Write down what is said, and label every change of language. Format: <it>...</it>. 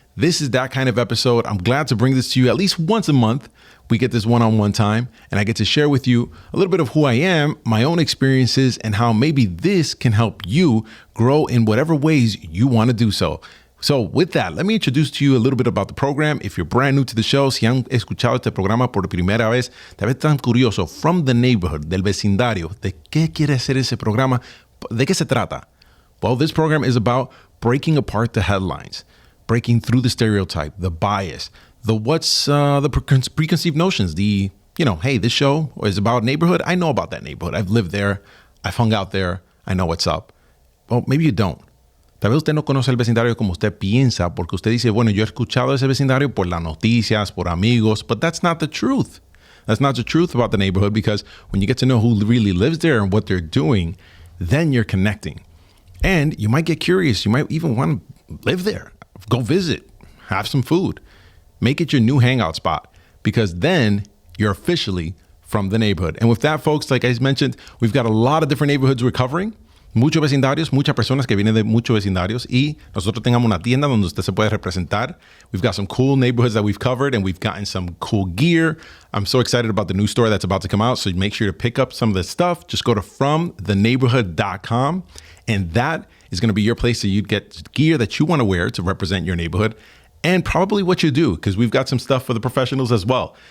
<en>This is that kind of episode. I'm glad to bring this to you at least once a month. We get this one-on-one time and I get to share with you a little bit of who I am, my own experiences, and how maybe this can help you grow in whatever ways you want to do so. So with that, let me introduce to you a little bit about the program. If you're brand new to the show,</en> <es>si han escuchado este programa por primera vez, tal vez tan curioso,</es> <en>from the neighborhood,</en> <es>del vecindario, ¿de qué quiere hacer ese programa? ¿De qué se trata?</es> <en>Well, this program is about breaking apart the headlines, breaking through the stereotype, the bias, the preconceived notions, hey, this show is about neighborhood. I know about that neighborhood. I've lived there. I've hung out there. I know what's up. Well, maybe you don't.</en> <es>Tal vez usted no conoce el vecindario como usted piensa, porque usted dice, bueno, yo he escuchado ese vecindario por las noticias, por amigos,</es> <en>but that's not the truth. That's not the truth about the neighborhood, because when you get to know who really lives there and what they're doing, then you're connecting. And you might get curious. You might even want to live there. Go visit. Have some food. Make it your new hangout spot, because then you're officially from the neighborhood. And with that, folks, like I mentioned, we've got a lot of different neighborhoods we're covering.</en> <es>Muchos vecindarios, muchas personas que vienen de muchos vecindarios, y nosotros tengamos una tienda donde usted se puede representar.</es> <en>We've got some cool neighborhoods that we've covered, and we've gotten some cool gear. I'm so excited about the new store that's about to come out, so make sure to pick up some of the stuff. Just go to fromtheneighborhood.com, and that is going to be your place so you get gear that you want to wear to represent your neighborhood. And probably what you do, because we've got some stuff for the professionals as well.</en>